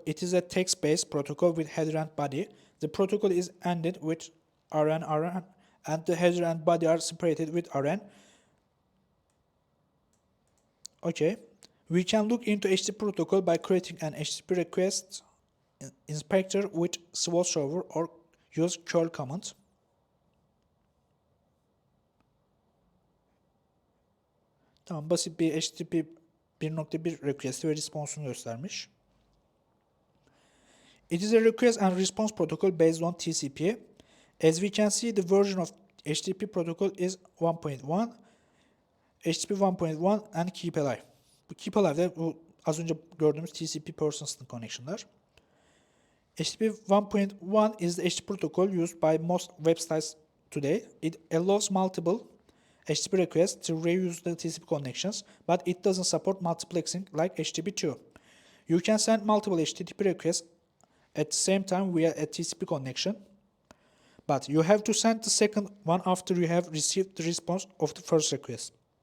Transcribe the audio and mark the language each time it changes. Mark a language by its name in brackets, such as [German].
[English] It is a text-based protocol with header and body. The protocol is ended with RN, and the header and body are separated with RN. Okay. We can look into HTTP protocol by creating an HTTP request inspector with Swoole server or use curl command. [Turkish] Tamam, basit bir HTTP 1.1 request ve response'unu göstermiş. [English] It is a request and response protocol based on TCP. As we can see, the version of HTTP protocol is 1.1, HTTP 1.1 and Keep Alive. [Turkish] Bu Keep Alive'de bu az önce gördüğümüz TCP Persistent Connection'lar. [English] HTTP 1.1 is the HTTP protocol used by most websites today. It allows multiple HTTP requests to reuse the TCP connections, but it doesn't support multiplexing like HTTP 2. You can send multiple HTTP requests at the same time via a TCP connection, but you have to send the second one after you have received the response of the first request.